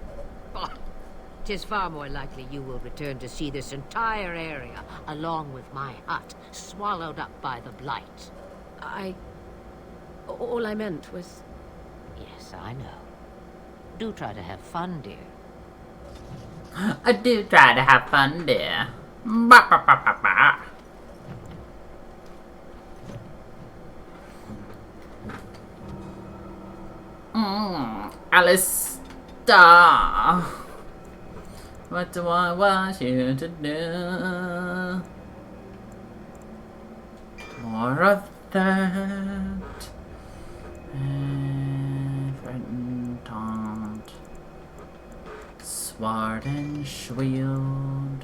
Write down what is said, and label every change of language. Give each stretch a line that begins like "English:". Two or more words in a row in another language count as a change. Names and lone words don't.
English: Oh, 'tis far more likely you will return to see this entire area, along with my hut, swallowed up by the blight. All I meant was... Yes, I know. Do try to have fun, dear. I do try to have fun, dear. Ba ba ba ba ba. Alistair. What do I want you to do? More of that. And taunt. Sword and shield.